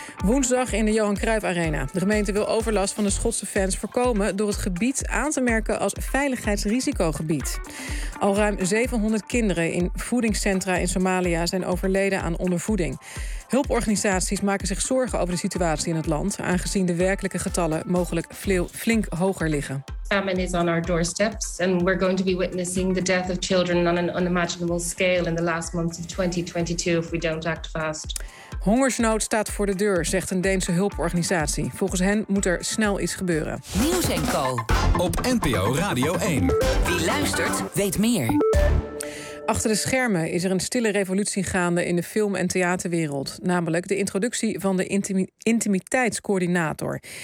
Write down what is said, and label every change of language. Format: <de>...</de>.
<nl>Woensdag in de Johan Cruijff Arena. De gemeente wil overlast van de Schotse fans voorkomen door het gebied aan te merken als veiligheidsrisicogebied. Al ruim 700 kinderen in voedingscentra in Somalië zijn overleden aan ondervoeding. Hulporganisaties maken zich zorgen over de situatie in het land, aangezien de werkelijke getallen mogelijk flink hoger liggen.</nl> <en>Famine is on our doorsteps and we're going to be witnessing the death of children on an unimaginable scale in the last months of 2022 if we don't act fast.</en> <nl>Hongersnood staat voor de deur, zegt een Deense hulporganisatie. Volgens hen moet er snel iets gebeuren. Nieuws en Co. op NPO Radio 1. Wie luistert, weet meer. Achter de schermen is er een stille revolutie gaande in de film- en theaterwereld. Namelijk de introductie van de intimiteitscoördinator.</nl>